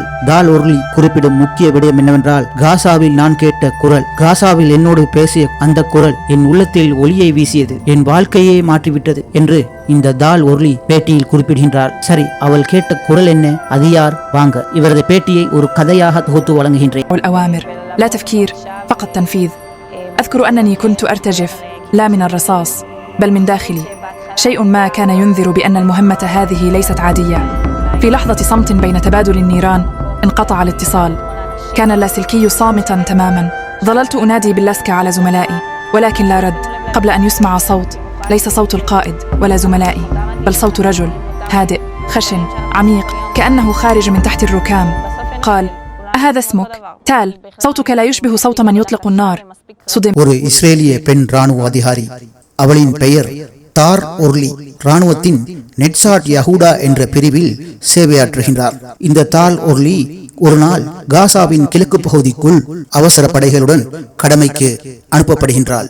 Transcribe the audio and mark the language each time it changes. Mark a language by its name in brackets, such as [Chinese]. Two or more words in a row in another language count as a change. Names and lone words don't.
[Tamil] தால் ஒர்லி குறிப்பிடும் முக்கிய விடயம் என்னவென்றால், காசாவில் நான் கேட்ட குரல், காசாவில் என்னோடு பேசிய அந்த குரல் என் உள்ளத்தில் ஒளியை வீசியது, என் வாழ்க்கையே மாற்றிவிட்டது என்று இந்த தால் ஒர்லி பேட்டியில் குறிப்பிடுகின்றார். சரி, அவள் கேட்ட குரல் என்ன, அது யார்? வாங்க இவரது பேட்டியை ஒரு கதையாக தொகுத்து வழங்குகின்றேன். [Arabic] الأوامر لا تفكير فقط تنفيذ. أذكر أنني كنت أرتجف لا من الرصاص بل من داخلي. شيء ما كان ينذر بأن المهمة هذه ليست عادية. في لحظة صمت بين تبادل النيران انقطع الاتصال. كان اللاسلكي صامتا تماما. ظللت أنادي باللاسكة على زملائي ولكن لا رد، قبل أن يسمع صوت ليس صوت القائد ولا زملائي بل صوت رجل هادئ خشن عميق كأنه خارج من تحت الركام. قال: أهذا اسمك؟ تال. صوتك لا يشبه صوت من يطلق النار. صدمت. [Tamil] ஒரு இஸ்ரேலிய பெண் ராணுவ அதிகாரி, அவளின் பெயர் தார் ஒர்லி, ராணுவத்தின் நெட்சாட் யஹூடா என்ற பிரிவில் சேவையாற்றுகின்றார். இந்த தால் ஒர்லி ஒரு நாள் காசாவின் கிழக்கு பகுதிக்குள் அவசர படைகளுடன் கடமைக்கு அனுப்பப்படுகின்றாள்.